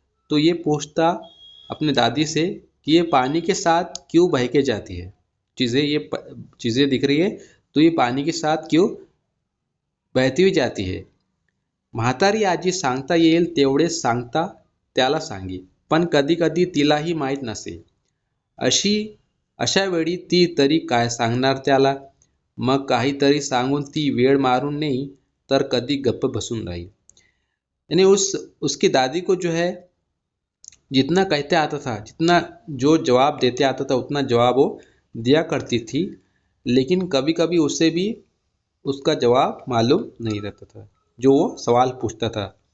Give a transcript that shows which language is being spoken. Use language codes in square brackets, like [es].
[hi] तो ये पूछता अपने दादी से कि ये पानी के साथ क्यों बह के जाती है। ये चीज़ें दिख रही है, तो ये पानी के साथ क्यों बहती हुई जाती है। [mr] म्हातारी आजी सांगता येईल तेवढे सांगता त्याला सांगे, पण कधी कधी तिलाही माहीत नसे। अशी अशा वेळी ती तरी काय सांगणार त्याला. मग काहीतरी सांगून ती वेळ मारून नाही तर कधी गप्प बसून राहील. [hi] यानी उसकी दादी को जो है जितना कहते आता था, जितना जो जवाब देते आता था उतना जवाब वो दिया करती थी, लेकिन कभी कभी उसे भी उसका जवाब मालूम नहीं रहता था जो वो सवाल पूछता था।